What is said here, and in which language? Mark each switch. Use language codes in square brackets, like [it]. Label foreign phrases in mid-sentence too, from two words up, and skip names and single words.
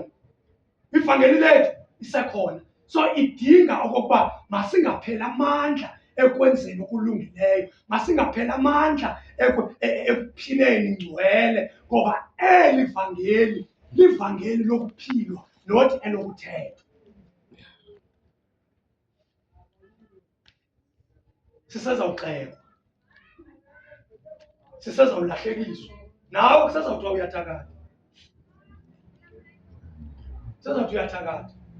[xh] Ivangeli lethu isekhona. So idinga okokuba masingapheli amandla ekwenzeni okulungileyo, masingapheli amandla ekuphileni ngcwele, ngoba eli vangeli livangeli lokuphilwa not elokuthethwa. Sisezawuxekwa, sisezawulahlekiswa, nawe kusezawuthiwa uyathakatha, sezawuthi uyathakatha.